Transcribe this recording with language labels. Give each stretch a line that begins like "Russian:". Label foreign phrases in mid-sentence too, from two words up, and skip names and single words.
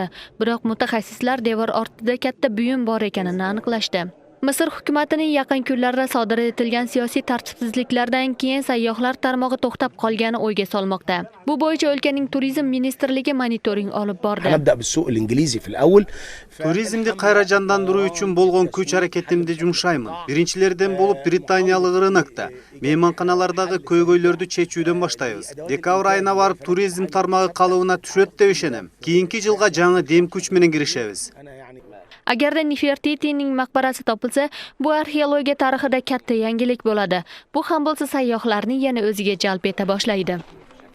Uzbek: Biroq mutaxassislar devor ortida katta buyum bor ekanini aniqlashdi. Misr hukumatining yaqin kunlarda sodir etilgan siyosiy tartibsizliklardan keyin sayyohlar tarmog'i to'xtab qolgani o'yga solmoqda. Bu bo'yicha o'lkaning turizm ministrligi monitoring olib bordi.
Kyrgyz: Turizmni qayrajanlandırуу үчүн болгон күч аракетимди жумшаймын. Биринчилерден болуп Британиялык рынокто мейманканалардагы көйгөйлөрдү чечүүдөн баштайбыз. Декабр айына барып туризм тармагы калыбына түшөт деп ишенем. Кийинки жылга жаңы дем күч менен киришебиз.
Uzbek: Agarda Nefertitining maqbarasi topilsa, bu arxeologiya tarixida katta yangilik bo'ladi. Bu ham bo'lsa sayyohlarni yana o'ziga jalb eta boshlaydi.